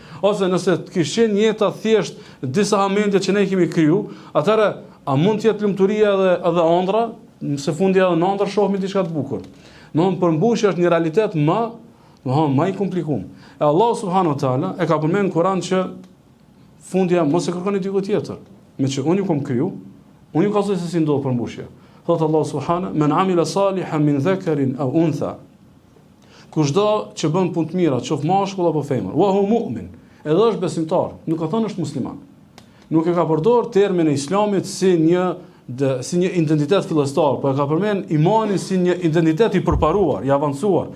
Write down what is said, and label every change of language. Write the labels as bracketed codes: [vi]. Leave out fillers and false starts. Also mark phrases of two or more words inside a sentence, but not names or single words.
[sq] Ose nëse të kishte qenë jeta thjesht disa momente që ne kemi kriju, atëherë a mund të jetë lumturia edhe ëndra, se fundi edhe në ëndër shohim diçka të bukur. Domthon përmbushja është një realitet më i komplikuar. E Allah [ar] سبحانه وتعالى [sq] e ka përmendur në Kur'an që fundja mos e kërkoni diku tjetër, me që unë ju kam kriju, unë ju ka thënë se si ndodh përmbushja. Thot Allah subhanahu, [ar] من عمل صالحا من ذكر أو أنثى. [sq] Kushdo që bën punë të mira, qoftë mashkull apo femër, [ar] وهو مؤمن, [sq] edhe është besimtar, nuk ka thënë është musliman. Nuk e ka përdorur termin e Islamit si një identitet fillestar, por e ka përmend imanin si një identitet i përparuar, i avancuar.